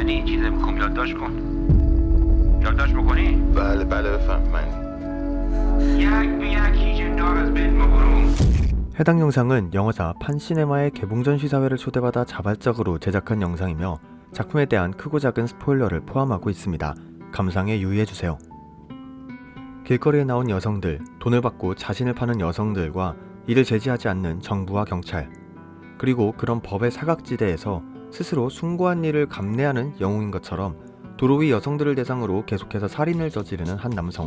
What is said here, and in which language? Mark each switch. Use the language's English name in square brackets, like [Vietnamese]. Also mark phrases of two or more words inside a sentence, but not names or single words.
[Persian] این چیز میخوام یادداشت کن. یادداشت بکنی؟ بله بفرمایید. یک به یک هیچ اندار از بین مبرم. [Korean] 해당 영상은 영화사 판시네마의 개봉전시사회를 초대받아 자발적으로 제작한 영상이며 작품에 대한 크고 작은 스포일러를 포함하고 있습니다. 감상에 유의해주세요. 길거리에 나온 여성들, 돈을 받고 자신을 파는 여성들과 이를 제지하지 않는 정부와 경찰, 그리고 그런 법의 사각지대에서 스스로 숭고한 일을 감내하는 영웅인 것처럼 도로 위 여성들을 대상으로 계속해서 살인을 저지르는 한 남성.